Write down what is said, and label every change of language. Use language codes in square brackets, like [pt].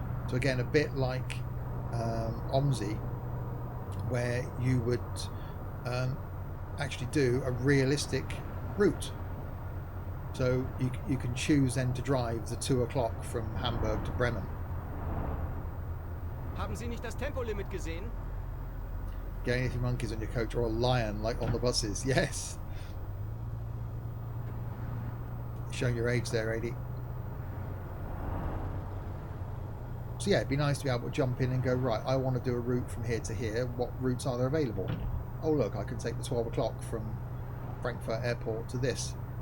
[en] So again, a bit like OMSI, where you would actually do a realistic route. So you can choose then to drive the 2 o'clock from Hamburg to Bremen. [de] Haben Sie nicht das Tempolimit gesehen? [en] Getting anything monkeys on your coach or a lion like on the buses. Yes. Showing your age there, AD. So yeah, it'd be nice to be able to jump in and go, right, I want to do a route from here to here. What routes are there available? Oh look, I can take the 12 o'clock from Frankfurt Airport to this.